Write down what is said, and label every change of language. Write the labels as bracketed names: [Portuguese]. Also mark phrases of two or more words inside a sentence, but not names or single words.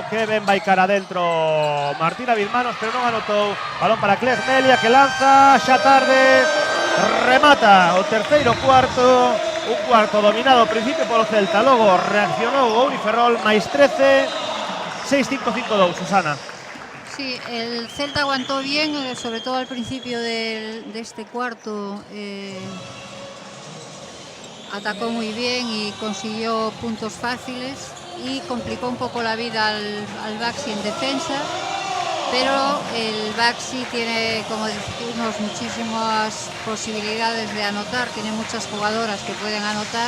[Galician] Que ben vai cara adentro Martina Vilmanos, pero non anotou. Balón para Cleg Melia, que lanza xa tarde. Remata o terceiro cuarto. Un cuarto dominado ao principio polo Celta. Logo reaccionou o Uniferrol, máis 13. 6-5-5-2, Susana. [Spanish] Sí, el Celta aguantó bien, sobre todo al principio de este cuarto. Atacó muy bien y consiguió puntos fáciles y complicó un poco la vida al Baxi en defensa, pero el Baxi tiene, como decimos, muchísimas posibilidades de anotar, tiene muchas jugadoras que pueden anotar.